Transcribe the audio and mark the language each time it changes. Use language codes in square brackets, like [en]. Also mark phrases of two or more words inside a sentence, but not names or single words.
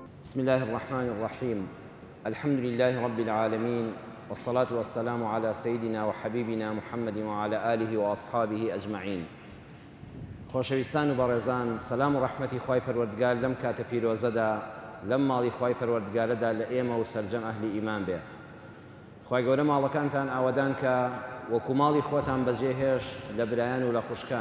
[ar] بسم الله الرحمن الرحيم. الحمد لله رب العالمين، والصلاة والسلام على سيدنا وحبيبنا محمد وعلى آله وأصحابه أجمعين. [ckb] خۆشەویستان و بەڕێزان، سەلام و ڕەحمەتی خوای پەروەردگار لەم کاتە پیرۆزەدا لەم ماڵی خوای پەروەردگارەدا لە ئێمە و سەرجەم ئەهلی ئیمان بێ. خوای گەورە ماڵەکانتان ئاوادان کە وەکو ماڵی خۆتان بەجێهێشت لە برایان و لە خوشکان.